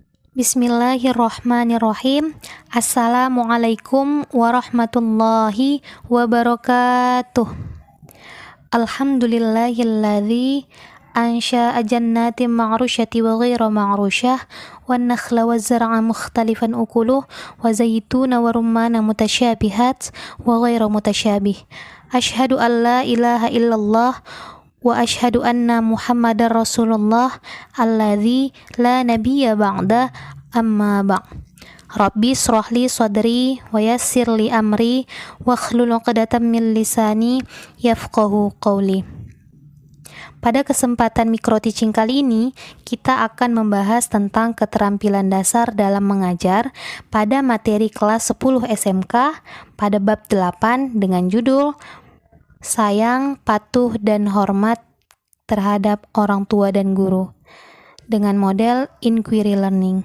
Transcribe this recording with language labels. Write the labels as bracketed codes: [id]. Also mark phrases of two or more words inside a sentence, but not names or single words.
[ar] بسم الله الرحمن الرحيم السلام عليكم ورحمة الله وبركاته. الحمد لله الذي أنشأ جنات معروشات وغير معروشة والنخل والزرع مختلفا أكله والزيتون والرمان متشابهات وغير متشابه. أشهد أن لا إله إلا الله وأشهد أن محمدا رسول الله الذي لا نبي بعد أما بع'. رب اشرح لي صدري ويسر لي أمري واحلل عقدة من لساني يفقهوا قولي. [id] Pada kesempatan mikro teaching kali ini, kita akan membahas tentang keterampilan dasar dalam mengajar pada materi kelas 10 SMK pada bab 8 dengan judul Sayang, Patuh, dan Hormat terhadap Orang Tua dan Guru dengan model [en] Inquiry Learning.